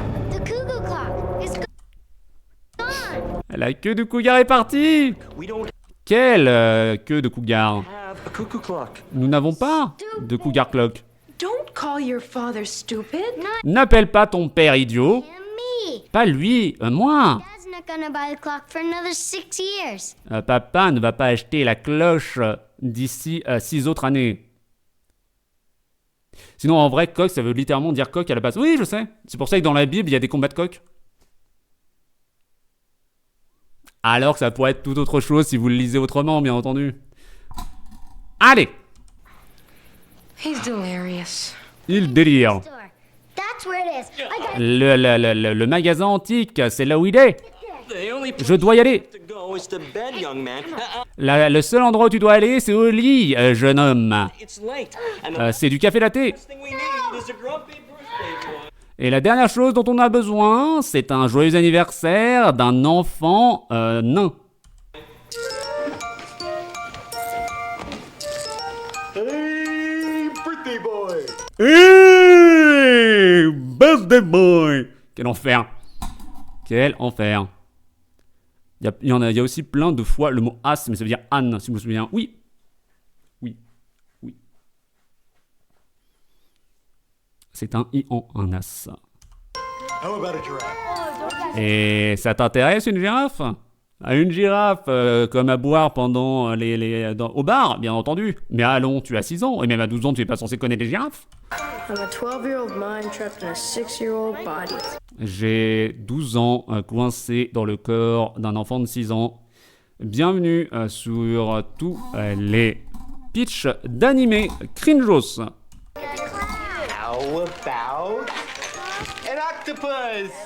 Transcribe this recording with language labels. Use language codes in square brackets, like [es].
[en] The cuckoo clock is gone. [fr] La queue du cougar est partie. [en] We don't [fr] Quelle queue de cougar? [en] have a cuckoo clock. [fr] Nous n'avons pas de cougar clock. [en] Don't call your father stupid. [fr] N'appelle pas ton père idiot. [en] And me. [fr] Pas lui, moi. [en] Dad's not gonna buy the clock for another 6 years. [fr] Papa ne va pas acheter la cloche d'ici 6 autres années. Sinon, en vrai, coq, ça veut littéralement dire coq à la base. Oui, je sais. C'est pour ça que dans la Bible, il y a des combats de coq. Alors que ça pourrait être tout autre chose si vous le lisez autrement, bien entendu. Allez, [en] He's delirious. [fr] il délire. [en] Store. That's where it is. I got [fr] Le magasin antique, c'est là où il est. [en] The only place [fr] Je dois y aller. [en] to go is to bed, young man. [fr] Le seul endroit où tu dois aller, c'est au lit, jeune homme. [en] It's late. And the [fr] C'est du café latte. [en] last thing we need is a grumpy birthday boy. [fr] Et la dernière chose dont on a besoin, c'est un joyeux anniversaire d'un enfant nain. [en] Hey, birthday boy! Hey, birthday boy! [fr] Quel enfer! Quel enfer! Il y a aussi plein de fois le mot as, mais ça veut dire Anne, si vous vous souvenez. Oui. C'est un I-an, un as. [en] How about a giraffe? [fr] Et ça t'intéresse une girafe? Une girafe comme à boire pendant au bar, bien entendu. Mais allons, tu as 6 ans, et même à 12 ans, tu n'es pas censé connaître les girafes. [en] I'm a 12-year-old mind trapped in a 6-year-old body. [fr] J'ai 12 ans coincé dans le corps d'un enfant de 6 ans. Bienvenue sur tous les pitchs d'animé cringeos. [en] How about an octopus?